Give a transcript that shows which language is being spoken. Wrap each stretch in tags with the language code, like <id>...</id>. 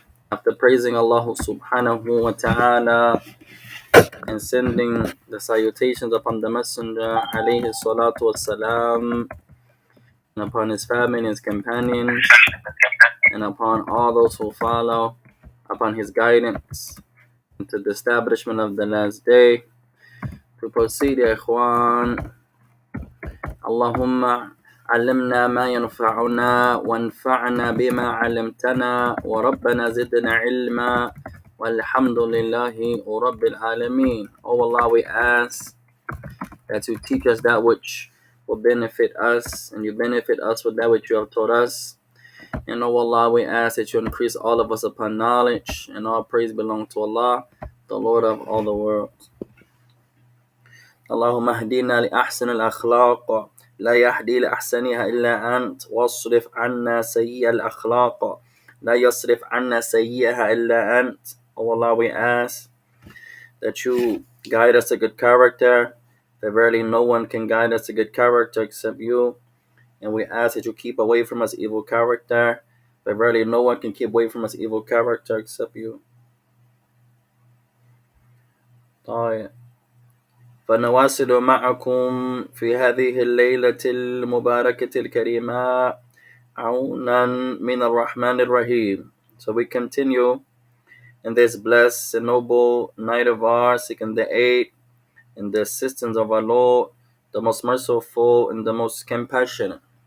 <en>After praising Allah subhanahu wa ta'ala and sending the salutations upon the Messenger alayhi salatu wassalam, and upon his family and his companions, and upon all those who follow upon his guidance into the establishment of the last day. To proceed,</en> <ar>ya ikhwan, Allahumma علمنا ما ينفعنا وانفعنا بما علمتنا وربنا زدنا علما والحمد لله رب العالمين.</ar> <en>Oh Allah, we ask that you teach us that which will benefit us, and you benefit us with that which you have taught us. And oh Allah, we ask that you increase all of us upon knowledge, and all praise belong to Allah, the Lord of all the worlds.</en> <ar>اللهم اهدنا لأحسن الأخلاق لا يهدي لأحسنها إلا أنت واصرف عنا سيئ الأخلاق لا يصرف عنا سيئها إلا أنت.</ar> <en>Oh Allah, we ask that you guide us to good character, that verily no one can guide us to good character except you. And we ask that you keep away from us evil character, that verily no one can keep away from us evil character except you.</en> <ar>طيب. فنواصل معكم في هذه الليلة المباركة الكريمة عونا من الرحمن الرحيم.</ar> <en>So we continue in this blessed and noble night of ours, seeking the aid and the assistance of our Lord, the most merciful and the most compassionate.</en>